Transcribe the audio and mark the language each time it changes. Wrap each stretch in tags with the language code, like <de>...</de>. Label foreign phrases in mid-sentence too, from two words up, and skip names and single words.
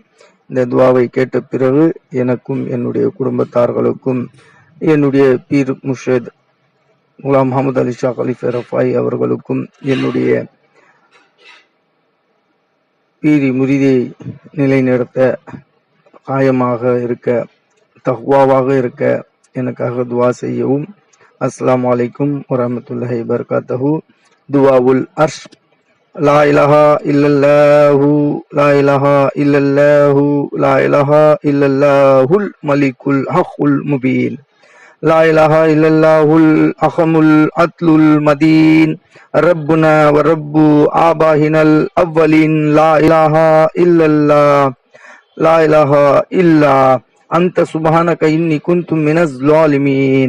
<ta>இந்த துஆவை கேட்ட பிறகு எனக்கும் என்னுடைய குடும்பத்தார்களுக்கும் என்னுடைய பீர் முர்ஷித் குலாம் முஹம்மது அலி ஷா கலிஃபா ரஃபாய் அவர்களுக்கும் என்னுடைய பீரி முரிதை நிலைநிறுத்த, காயமாக இருக்க, தக்வாவாக இருக்க எனக்காக துவா செய்யவும்.</ta> <ar>السلام عليكم ورحمة الله وبركاته. دعاء العرش. لا إله إلا الله لا إله إلا الله لا إله إلا الله الملك الحق المبين. لا إله إلا الله الأحم العدل المدين ربنا ورب آبائنا الأولين لا إله إلا الله لا إله إلا أنت سبحانك إني كنت من الظالمين.</ar>